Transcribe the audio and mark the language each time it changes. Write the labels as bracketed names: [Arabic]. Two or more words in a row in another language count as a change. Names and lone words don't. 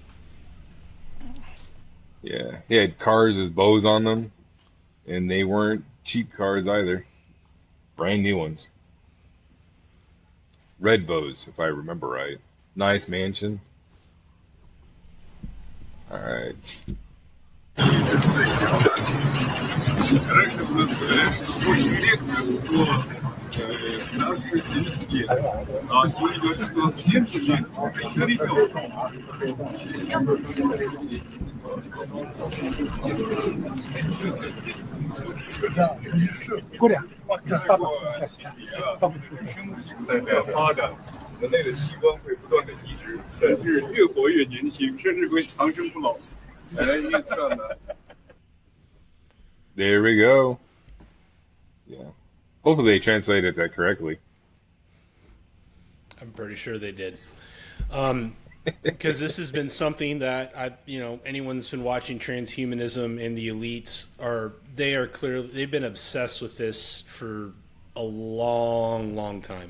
[English] Yeah, he had cars with bows on them, and they weren't cheap cars either. Brand new ones. Red bows, if I remember right. Nice mansion. All right. [Russian] Раньше у нас очень редко было старше 70 лет, а сегодня говорят, что 70 лет это еще ребенок. [Chinese] 生技代表发展，人类的器官会不断的移植，甚至越活越年轻，甚至会长生不老。因此呢。 [English] There we go. Yeah. Hopefully they translated that correctly. I'm pretty sure they did. Because this has been something that anyone that's been watching transhumanism and the elites they've been obsessed with this for a long, long time.